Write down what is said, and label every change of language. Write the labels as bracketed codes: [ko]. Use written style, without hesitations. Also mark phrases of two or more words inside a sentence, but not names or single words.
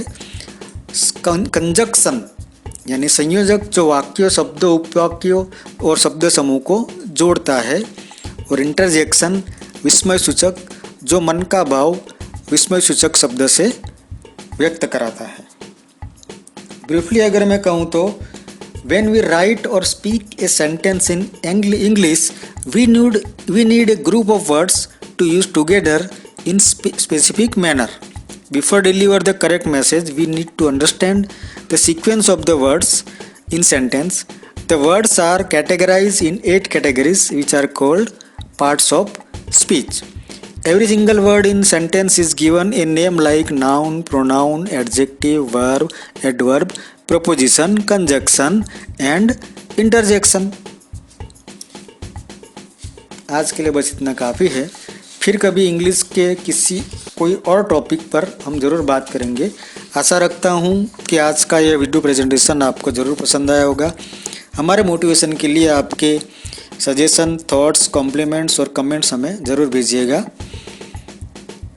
[hi] कंजक्शन यानी संयोजक, जो वाक्यों, शब्दों, उपवाक्यों और शब्द समूह को जोड़ता है। और इंटरजेक्शन विस्मय सूचक, जो मन का भाव विस्मय सूचक शब्द से व्यक्त कराता है। ब्रीफली अगर मैं कहूँ तो [en] when we write or speak a sentence in English, we need a group of words to use together in specific manner. Before deliver the correct message, we need to understand the sequence of the words in sentence. The words are categorized in 8 categories, which are called parts of speech. Every single word in sentence is given a name like noun, pronoun, adjective, verb, adverb, preposition, conjunction and interjection. [hi] आज के लिए बस इतना काफ़ी है। फिर कभी इंग्लिश के कोई और टॉपिक पर हम ज़रूर बात करेंगे। आशा रखता हूँ कि आज का यह [en] video presentation [hi] आपको ज़रूर पसंद आया होगा। हमारे मोटिवेशन के लिए आपके [en] suggestions, thoughts, compliments [hi] और कमेंट्स हमें ज़रूर भेजिएगा।